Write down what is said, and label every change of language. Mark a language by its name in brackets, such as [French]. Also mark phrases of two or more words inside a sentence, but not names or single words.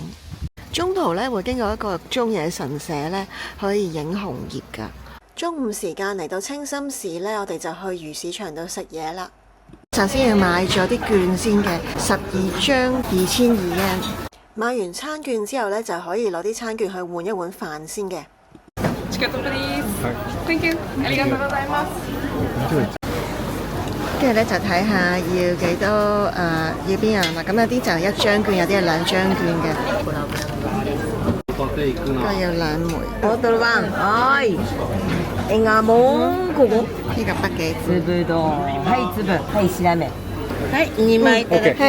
[Cantonese] 中途咧會經過一個中野神社咧，可以影紅葉噶。中午時間嚟到清心寺咧，我哋就去魚市場度食嘢啦。首先要買咗啲券先嘅，12張2200円。買完餐券之後咧，就可以攞啲餐券去換一碗飯先嘅。 [English] Thank you， [Japanese] ありがとうございます。 [Cantonese] 跟住咧就睇下要幾多要邊樣啦。咁有啲就1張券，有啲係2張券嘅。個要2枚。我到啦，係。呢個北幾支？係2枚嘅，係。